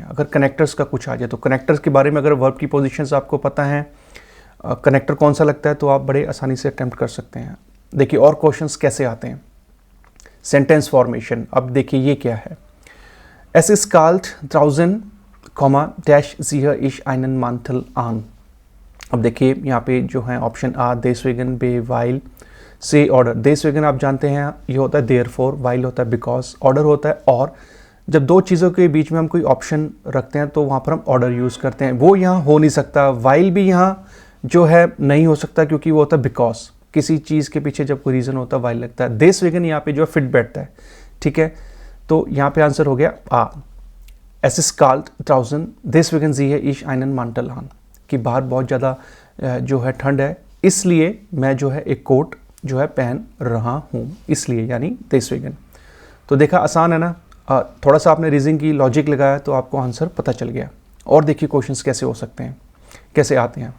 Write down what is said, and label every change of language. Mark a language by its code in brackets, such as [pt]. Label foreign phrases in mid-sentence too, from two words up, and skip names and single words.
[hi] अगर कनेक्टर्स का कुछ आ जाए तो कनेक्टर्स के बारे में अगर वर्ब की पोजीशंस आपको पता है, कनेक्टर कौन सा लगता है, तो आप बड़े आसानी से अटेम्प्ट कर सकते हैं। देखिए और क्वेश्चंस कैसे आते हैं। [en] sentence formation, [hi] अब देखिए ये क्या है। [de] Es ist kalt draußen [en] comma dash [de] zieh ich einen Mantel an. [hi] अब देखिए यहाँ पे जो है ऑप्शन आ, देसवेगन, बे, वाइल, से, ऑर्डर। देसवेगन आप जानते हैं ये होता है देयरफॉर, वाइल होता है बिकॉज, ऑर्डर होता है और। जब दो चीज़ों के बीच में हम कोई ऑप्शन रखते हैं तो वहाँ पर हम ऑर्डर यूज़ करते हैं, वो यहाँ हो नहीं सकता। वाइल भी यहाँ जो है नहीं हो सकता क्योंकि वो होता है बिकॉज। किसी चीज़ के पीछे जब कोई रीज़न होता है वाइल लगता है। देसवेगन यहाँ पे जो है फिट बैठता है, ठीक है। तो यहाँ पे आंसर हो गया आ। [de] Es ist kalt draußen deswegen zieh ich einen Mantel an, [hi] कि बाहर बहुत ज़्यादा जो है ठंड है, इसलिए मैं जो है एक कोट जो है पहन रहा हूँ, इसलिए, यानी देसवेगन। तो देखा आसान है ना। थोड़ा सा आपने रीजनिंग की लॉजिक लगाया तो आपको आंसर पता चल गया। और देखिए क्वेश्चंस कैसे हो सकते हैं, कैसे आते हैं।